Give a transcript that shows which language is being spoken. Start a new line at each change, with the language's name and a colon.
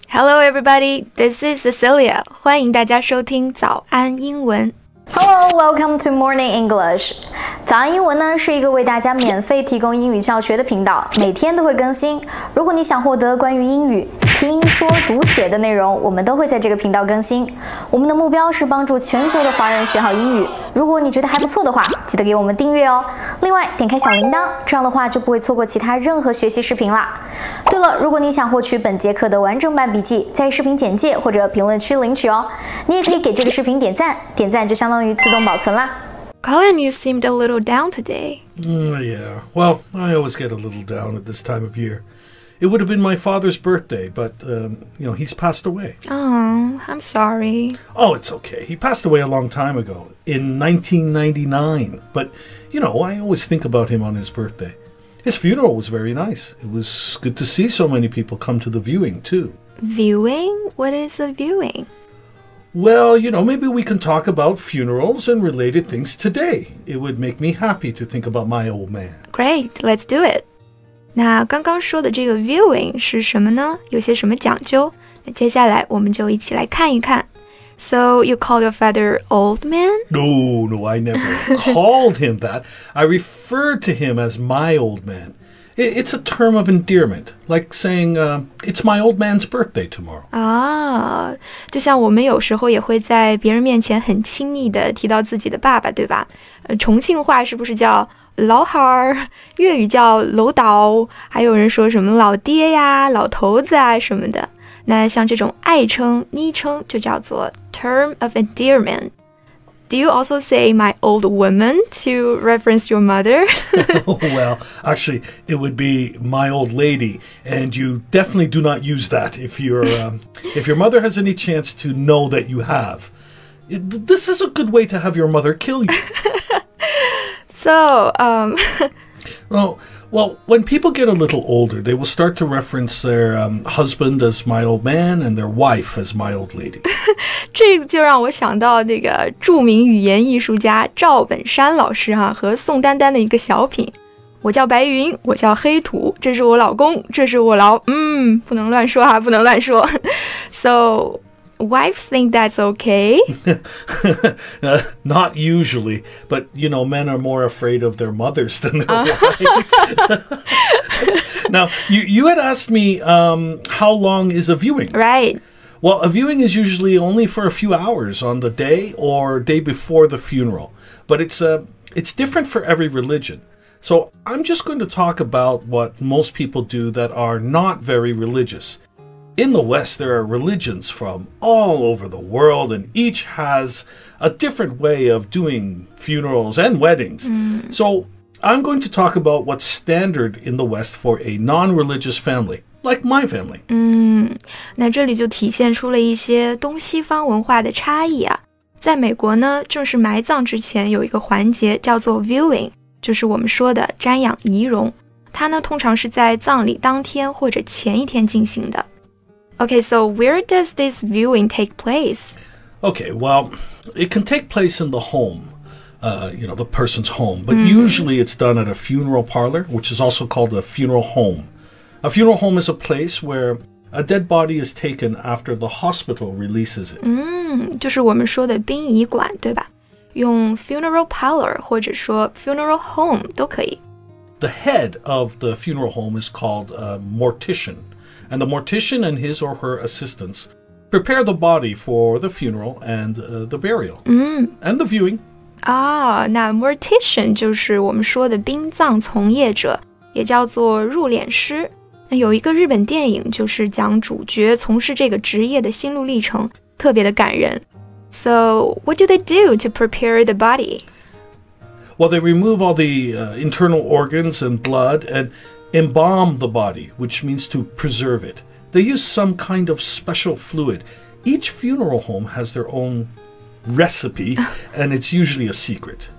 English: Hello everybody, this is Cecilia.
Chinese: 欢迎大家收听早安英文。
English: Hello, welcome to Morning English.
Chinese: 早安英文呢是一个为大家免费提供英语教学的频道，每天都会更新。如果你想获得关于英语听说读写的内容，我们都会在这个频道更新。我们的目标是帮助全球的华人学好英语。如果你觉得还不错的话，记得给我们订阅哦。另外，点开小铃铛，这样的话就不会错过其他任何学习视频啦。对了，如果你想获取本节课的完整版笔记，在视频简介或者评论区领取哦。你也可以给这个视频点赞，点赞就相当于自动保存啦。
English: Colin, you seemed a little down today. Yeah, well, I always get a little down at this time of year. It would have been my father's birthday, but, he's passed away. Oh, I'm sorry. Oh, it's okay. He passed away a long time ago, in 1999. But, I always think about him on his birthday. His funeral was very nice. It was good to see so many people come to the viewing, too. Viewing? What is a viewing? Well, maybe we can talk about funerals and related things today. It would make me happy to think about my old man. Great, let's do it.
Chinese: 那刚刚说的这个 viewing 是什么呢？有些什么讲究？那接下来我们就一起来看一看。
English: So you call your father old man? No, I never called him that. I referred to him as my old man. It's a term of endearment, like saying, it's my old man's birthday tomorrow.
Chinese: 啊，就像我们有时候也会在别人面前很亲昵地提到自己的爸爸，对吧？重庆话是不是叫老汉儿？粤语叫楼导，还有人说什么老爹呀、老头子啊什么的。那像这种爱称、昵称就叫做
English: term of endearment.Do you also say my old woman to reference your mother? Well, actually, it would be my old lady, and you definitely do not use that if your mother has any chance to know that you have. This is a good way to have your mother kill you. So, Well, when people get a little older, they will start to reference their husband as my old man and their wife as my old lady.
Chinese: 这就让我想到那个著名语言艺术家赵本山老师和宋丹丹的一个小品。我叫白云，我叫黑土，这是我老公，这是我不能乱说不能乱说。
English: So, wives think that's okay? Not usually, but, men are more afraid of their mothers than their wives. Now, you had asked me how long is a viewing? Right. Well, a viewing is usually only for a few hours on the day or day before the funeral, but it's different for every religion. So I'm just going to talk about what most people do that are not very religious.In the West, there are religions from all over the world, and each has a different way of doing funerals and weddings. So I'm going to talk about what's standard in the West for a non-religious family, like my family.
Chinese: 那这里就体现出了一些东西方文化的差异啊。在美国呢，正式埋葬之前有一个环节叫做 viewing， 就是我们说的瞻仰遗容。它呢，通常是在葬礼当天或者前一天进行的。
English: Okay, so where does this viewing take place? Okay, well, it can take place in the home, the person's home, but usually it's done at a funeral parlor, which is also called a funeral home. A funeral home is a place where a dead body is taken after the hospital releases it.
Chinese: 就是我们说的殡仪馆，对吧？用 funeral parlor 或者说 funeral home 都可以。
English: The head of the funeral home is called a mortician.And the mortician and his or her assistants prepare the body for the funeral and the burial and the viewing.
Chinese: 那 mortician 就是我们说的殡葬从业者，也叫做入殓师。那有一个日本电影就是讲主角从事这个职业的心路历程，特别的感人。
English: So, what do they do to prepare the body? Well, they remove all the internal organs and blood and embalm the body, which means to preserve it. They use some kind of special fluid. Each funeral home has their own recipe, and it's usually a secret.